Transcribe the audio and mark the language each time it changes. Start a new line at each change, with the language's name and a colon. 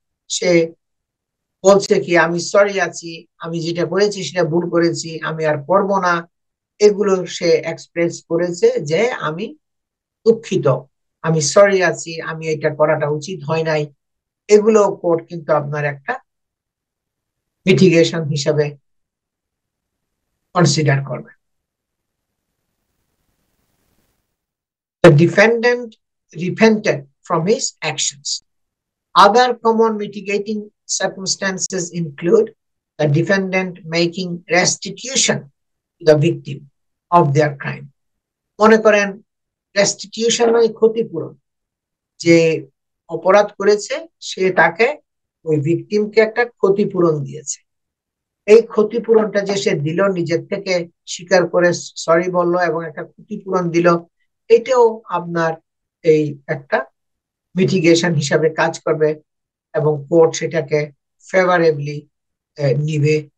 Bangla: সে বলছে কি আমি সরি আছি, আমি যেটা করেছি সেটা ভুল করেছি, আমি আর করব না, এগুলো সে এক্সপ্রেস করেছে যে আমি দুঃখিত, আমি সরি আছি, আমি এটা করাটা উচিত হয় নাই। এগুলো কোর্ট কিন্তু আপনার একটা মিটিগেশন হিসাবে কনসিডার করবে।
English: The defendant repented from his actions. Other common mitigating circumstances include the defendant making restitution to the victim of their crime.
Bangla: মনে করেন রেস্টিটিউশন মানে ক্ষতিপূরণ, যে অপরাধ করেছে সে তাকে ওই ভিকটিমকে একটা ক্ষতিপূরণ দিয়েছে, এই ক্ষতিপূরণটা যে সে দিল, নিজের থেকে স্বীকার করে সরি বললো এবং একটা ক্ষতিপূরণ দিল, এটাও আপনার এই একটা মিটিগেশন হিসাবে কাজ করবে এবং কোর্ট সেটাকে ফেভারেবলি নিবে।